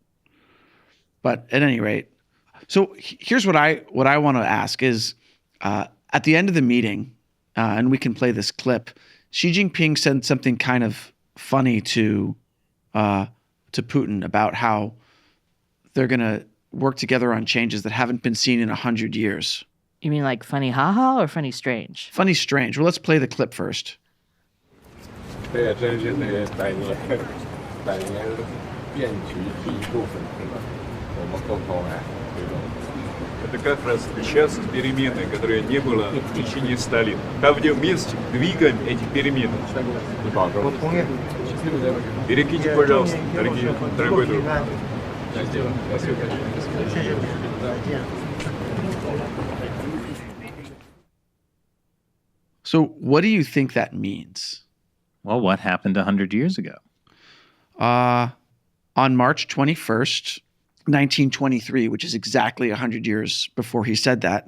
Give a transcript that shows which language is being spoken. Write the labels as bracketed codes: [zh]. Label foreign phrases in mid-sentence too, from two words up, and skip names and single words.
[en] But at any rate, so here's what I want to ask is, at the end of the meeting, and we can play this clip, Xi Jinping said something kind of funny to Putin about how they're going to work together on changes that haven't been seen in 100 years. You mean like funny haha or funny strange? Funny strange. Well, let's play the clip first. [zh] 这也真是那个百年变局第一部分，是吧？我们共同来这种。 [ru] Это как раз сейчас перемены, которые не было в течение 100 лет. Там, где вместе двигаем эти перемены. Перекиньте, пожалуйста, дорогой друг. [en] So what do you think that means? Well, what happened 100 years ago? On March 21st, 1923, which is exactly 100 years before he said that.